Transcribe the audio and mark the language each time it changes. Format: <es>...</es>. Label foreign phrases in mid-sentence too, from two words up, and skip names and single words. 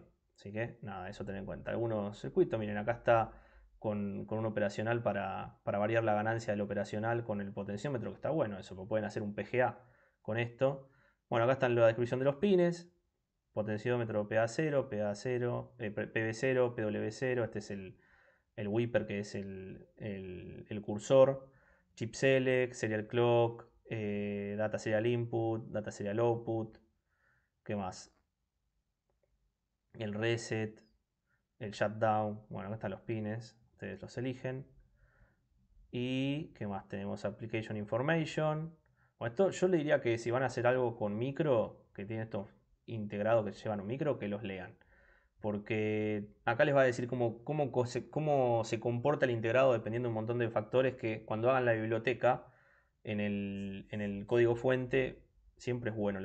<es>Así que nada, eso tener en cuenta. Algunos circuitos, miren, acá está con un operacional para variar la ganancia del operacional con el potenciómetro, que está bueno eso, porque pueden hacer un PGA con esto. Bueno, acá está la descripción de los pines. Potenciómetro PA0, PA0, PB0, PW0, este es el Whipper que es el cursor,</es> <en>chip select, serial clock, data serial input, data serial output,</en> <es>¿qué más? El reset, el shutdown, bueno, acá están los pines, ustedes los eligen. Y ¿qué más? Tenemos</es> <en>application information.</en> <es>Bueno, esto yo le diría que si van a hacer algo con micro, que tiene estos integrados que llevan un micro, que los lean. Porque acá les va a decir cómo se comporta el integrado dependiendo de un montón de factores que cuando hagan la biblioteca en el código fuente siempre es bueno.</es>